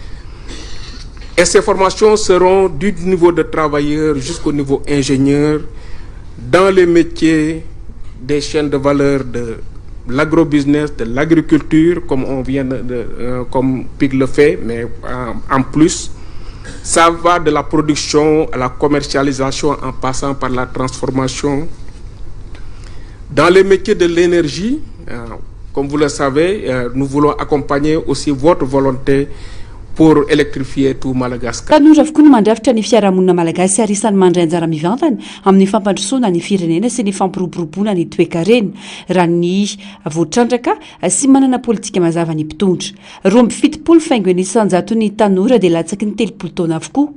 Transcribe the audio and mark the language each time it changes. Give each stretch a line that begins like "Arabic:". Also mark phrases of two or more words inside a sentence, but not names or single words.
French: Et ces formations seront du niveau de travailleur jusqu'au niveau ingénieur dans les métiers des chaînes de valeur de l'agrobusiness, de l'agriculture, comme on vient comme PIC le fait, mais en plus, ça va de la production à la commercialisation en passant par la transformation. Dans les métiers de l'énergie, comme vous le savez, nous voulons accompagner aussi votre volonté pour électrifier tout Madagascar.
Malagasy: Tanora avokoa no mandrafitra ny fiarahamonina malagasy ary isan'ny mandray anjara mivantana amin'ny fampandrosoana ny firenena sy ny fampiroboroboana ny toekarena raha ny voatrandraka sy manana politika mazava ny mpitondra. 27 faingo isanjato ny tanora dia latsaky ny 30 taona avokoa.